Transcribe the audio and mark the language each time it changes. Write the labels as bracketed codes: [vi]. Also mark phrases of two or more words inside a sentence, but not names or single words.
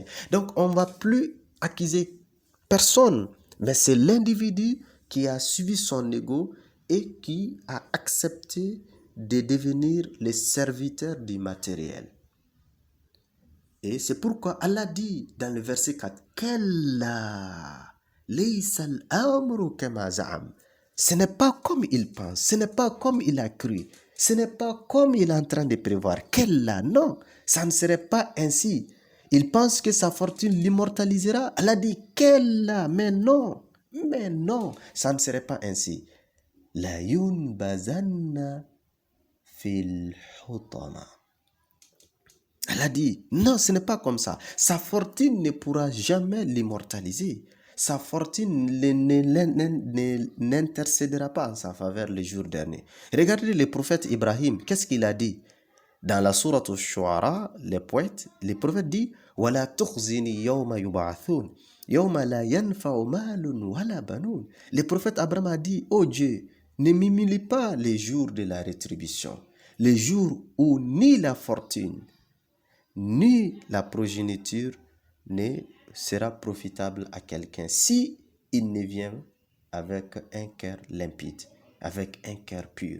[fr] Donc, on ne va plus accuser personne, mais c'est l'individu qui a suivi son ego et qui a accepté de devenir les serviteurs du matériel. Et c'est pourquoi Allah dit dans le verset 4, [ar] كلا ليس الأمر كما زعم. [fr] Ce n'est pas comme il pense, ce n'est pas comme il a cru, ce n'est pas comme il est en train de prévoir. Kalla, non, ça ne serait pas ainsi. Il pense que sa fortune l'immortalisera. Allah dit Kalla, mais non, ça ne serait pas ainsi. [ar] لينبذن في الحطمة. [fr] Elle a dit, non, ce n'est pas comme ça. Sa fortune ne pourra jamais l'immortaliser. Sa fortune n'intercédera pas en sa faveur le jour dernier. Regardez le prophète Ibrahim, qu'est-ce qu'il a dit? Dans la sourate Ash-Shu'ara, les poètes, le prophète dit, [ar] وَلَا تُخْزِنِي يَوْمَ يُبْعَثُونَ يَوْمَ لَا يَنْفَعُ مَالٌ وَلَا بَنُونَ. [fr] Le prophète Abraham a dit, oh Dieu, ne m'humilie pas les jours de la rétribution, les jours où ni la fortune, ni la progéniture ne sera profitable à quelqu'un si il ne vient avec un cœur limpide, avec un cœur pur.